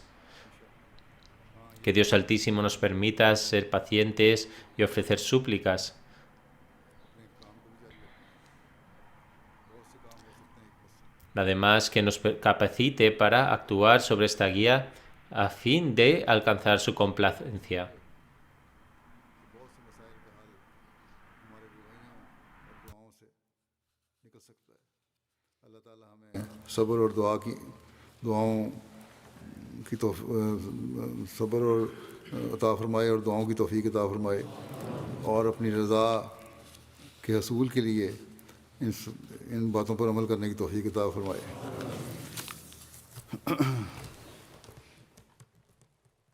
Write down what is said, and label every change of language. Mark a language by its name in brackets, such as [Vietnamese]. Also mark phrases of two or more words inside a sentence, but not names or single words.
[Spanish] Que Dios Altísimo nos permita ser pacientes y ofrecer súplicas. Además, que nos capacite para actuar sobre esta guía a fin de alcanzar su complacencia. [Urdu] صبر اور دعاؤں کی صبر اور عطا فرمائے اور دعاؤں کی توفیق عطا فرمائے اور اپنی رضا کے حصول کے لیے ان باتوں پر عمل کرنے کی توفیق عطا فرمائے.